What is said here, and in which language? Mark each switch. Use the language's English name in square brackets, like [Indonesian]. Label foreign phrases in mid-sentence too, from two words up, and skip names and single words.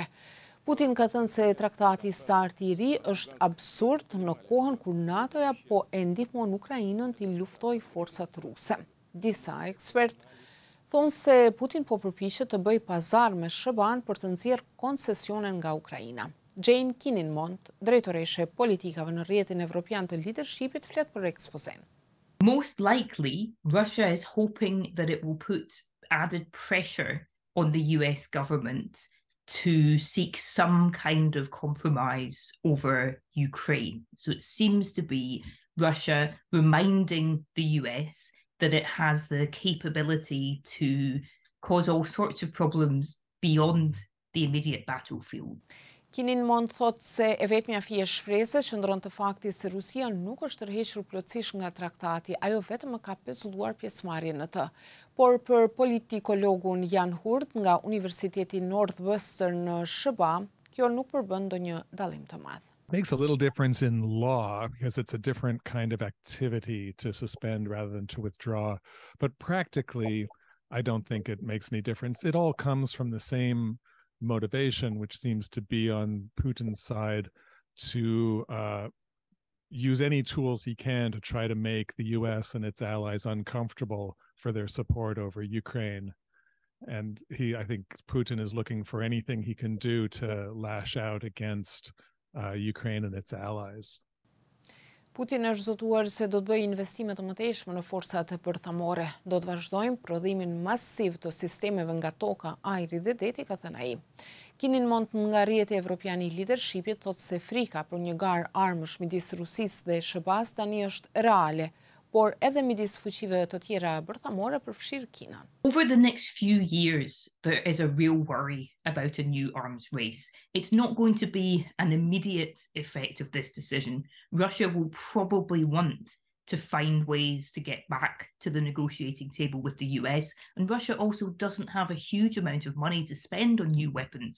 [Albanian] Putin ka thënë se traktati START i ri është absurd në kohën kur NATO-ja po e ndihmon Ukrainën t'i luftojë forcat ruse. Disa ekspert thonë se Putin po përpiqet të bëjë pazar me SHBA-n për të nxjerrë koncesione nga Ukraina. Jane Kinninmont, drejtoreshe politikave në rrjetin evropian të leadershipit, flet për ekspozen. [English] Most likely, Russia is hoping that it will put added pressure on the US government to seek some kind of compromise over Ukraine. So it seems to be Russia reminding the US that it has the capability to cause all sorts of problems beyond the immediate battlefield. [Albanian] Kinninmont thot se e vetmja fije shprese qëndron të fakti se Rusia nuk është tërhequr plotësisht nga traktati, ajo vetëm ka pezulluar pjesëmarrjen në të. Por për politikologun Jan Hurt nga Universiteti Northwestern në SHBA, kjo nuk përbën ndonjë dallim të madh. [English] Makes a little difference in law because it's a different kind of activity to suspend rather than to withdraw. But practically, I don't think it makes any difference. It all comes from the same motivation, which seems to be on Putin's side to use any tools he can to try to make the US and its allies uncomfortable for their support over Ukraine. And I think Putin is looking for anything he can do to lash out against Ukraine and its allies. [Albanian] Putin është zotuar se do të bëjë investime të mëtejshme në forcat bërthamore. Do të vazhdojmë prodhimin masiv të sistemeve nga toka, ajri dhe deti, ka thënë ai. Kinin mund nga rrjeti evropian I leadershipit thotë se frika për një garë armësh midis Rusisë dhe SBA-s tani është reale, por edhe midis fuqive të tjera bërthamore përfshirë Kinën. [English] Over the next few years, there is a real worry about a new arms race. It's not going to be an immediate effect of this decision. Russia will probably want to find ways to get back to the negotiating table with the US, and Russia also doesn't have a huge amount of money to spend on new weapons.